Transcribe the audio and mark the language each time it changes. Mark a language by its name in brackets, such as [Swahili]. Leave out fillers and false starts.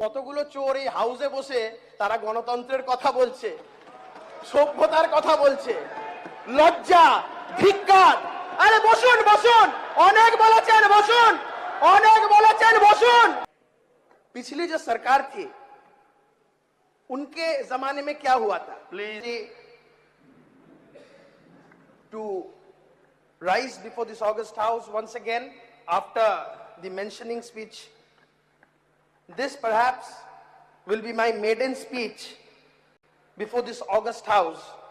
[Bangla] কতগুলো চোর এই হাউসে বসে তারা গণতন্ত্রের কথা বলছে, সভ্যতার কথা বলছে। লজ্জা, ধিক্কার। আরে বসুন বসুন, অনেক বলেছেন বসুন, অনেক বলেছেন বসুন। [Hindi] पिछली जो सरकार थी उनके जमाने में क्या हुआ था? [English] Please to rise before this August House once again after the mentioning speech. This perhaps will be my maiden speech before this August House.